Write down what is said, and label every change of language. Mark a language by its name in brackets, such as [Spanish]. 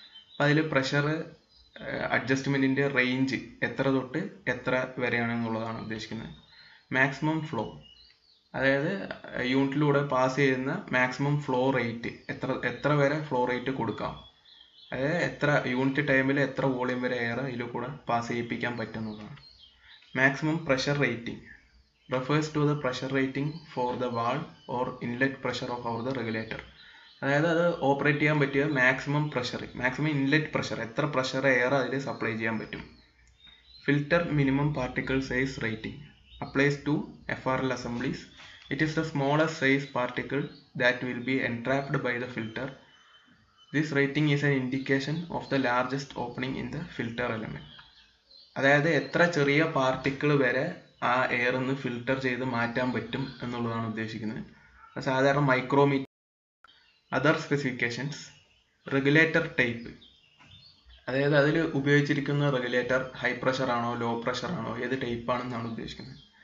[Malayalam] അപ്പോൾ അതിൽ pressure അഡ്ജസ്റ്റ്മെൻറ്റിൻ്റെ range എത്ര തൊട്ട് എത്ര വരെയാണെന്നുള്ളതാണ് ഉദ്ദേശിക്കുന്നത്. മാക്സിമം ഫ്ലോ, അതായത് യൂണിറ്റിലൂടെ പാസ് ചെയ്യുന്ന മാക്സിമം ഫ്ലോ റേറ്റ് എത്ര വരെ ഫ്ലോ റേറ്റ് കൊടുക്കാം. അതായത് എത്ര യൂണിറ്റ് ടൈമിൽ എത്ര വോളിയം വരെ എയർ ഇതിൽ കൂടെ പാസ് ചെയ്യിപ്പിക്കാൻ പറ്റുന്നതാണ്. [English] Maximum pressure rating refers to the pressure rating for the valve or inlet pressure of the regulator. [Malayalam] അതായത് അത് ഓപ്പറേറ്റ് ചെയ്യാൻ പറ്റിയ മാക്സിമം ഇൻലെറ്റ് പ്രഷർ, എത്ര പ്രഷർ എയർ അതിൽ സപ്ലൈ ചെയ്യാൻ പറ്റും. [English] Filter minimum particle size rating applies to FRL assemblies. It is the smallest size particle that will be entrapped by the filter. This rating is an indication of the largest opening in the filter element. [Malayalam] അതായത് എത്ര ചെറിയ particle വരെ ആ air ഒന്ന് filter ചെയ്ത് മാറ്റാൻ പറ്റും എന്നുള്ളതാണ് ഉദ്ദേശിക്കുന്നത്. സാധാരണ micrometer. Other specifications, regulator type, അതായത് അതിൽ ഉപയോഗിച്ചിരിക്കുന്ന റെഗുലേറ്റർ ഹൈ പ്രഷർ ആണോ ലോ പ്രഷർ ആണോ ഏത് ടൈപ്പ് ആണെന്നാണ് ഉദ്ദേശിക്കുന്നത്.